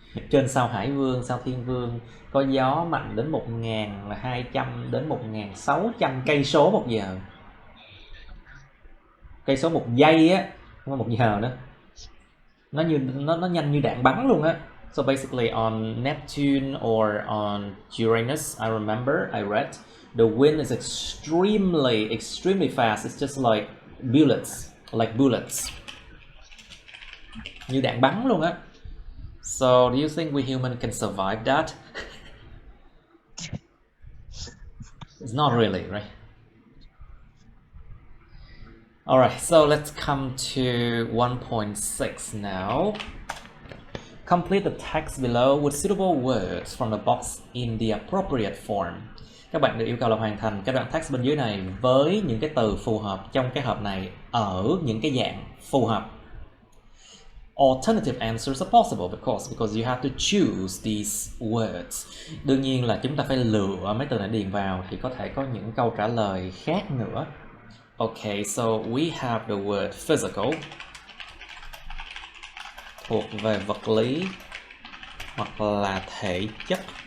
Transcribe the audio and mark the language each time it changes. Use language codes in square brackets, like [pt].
[vi] Trên sao Hải Vương, sao Thiên Vương có gió mạnh đến 1.200 đến 1.600 cây số một giờ. Cây số một giây á, không phải một giờ nữa. Nó nhanh như đạn bắn luôn á. [en] So basically on Neptune or on Uranus, I remember I read the wind is extremely fast. It's just like bullets. [vi] Như đạn bắn luôn á. [en] So do you think we human can survive that? It's not really, right? Alright, so let's come to 1.6 now. Complete the text below with suitable words from the box in the appropriate form. [vi] Các bạn được yêu cầu là hoàn thành cái đoạn text bên dưới này với những cái từ phù hợp trong cái hộp này ở những cái dạng phù hợp. [en] Alternative answers are possible because you have to choose these words. [vi] Đương nhiên là chúng ta phải lựa mấy từ này điền vào thì có thể có những câu trả lời khác nữa. [en] Okay, so we have the word physical, [vi] thuộc về vật lý hoặc là thể chất.